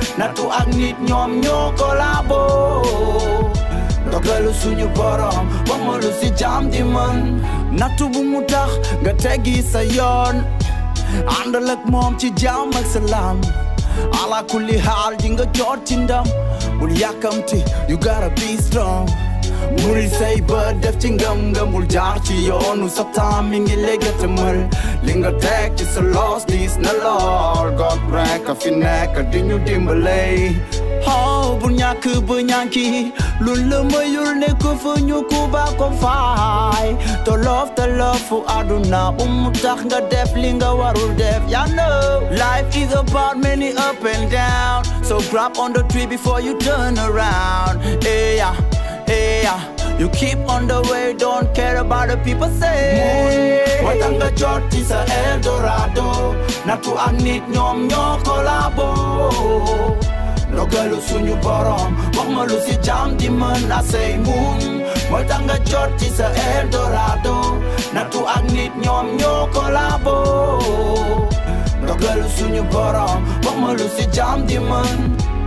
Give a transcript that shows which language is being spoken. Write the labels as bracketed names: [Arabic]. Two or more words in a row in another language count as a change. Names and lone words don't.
[Wolof] Nattu ak nit ñoom ñoo collabo. Ndogalu suñu borom, wax ma lu si jaam di mën. Nattu bu mu tax nga teggi sa yoon. Àndal ak moom ci jàmm ak salaam. Ala kulli xaal di nga jot ci ndam. Bul yàkkamti, [English] you gotta be strong. [Wolof] Muri say bët def ci ngëm-ngëm, bul jaar ci yoonu sa temps mi ngi léegi te mën. Li nga teg ci sa loos diis na lool. God rek a fi nekk di ñu dimbale. Oh, bul ñàkk ba ñànki, lu la mayul ne ko fa ñu ku ba ko faay. Tolof tolof fu àdduna bu mu tax nga def li nga warul def. [English] Ya know, life is about many up and down. So grab on the tree before you turn around. Eh, yeah. Yeah, you keep on the way, don't care about the people say. [Wolof] Muñ mooy tax nga jot ci sa Eldorado. Nattu ak nit ñoom ñoo collabo. Ndogalu suñu borom, wax ma lu si jaam di mën a say. Muñ mooy tax nga jot ci sa Eldorado. Nattu ak nit ñoom ñoo collabo. Ndogalu suñu borom, wax ma lu si jaam di mën.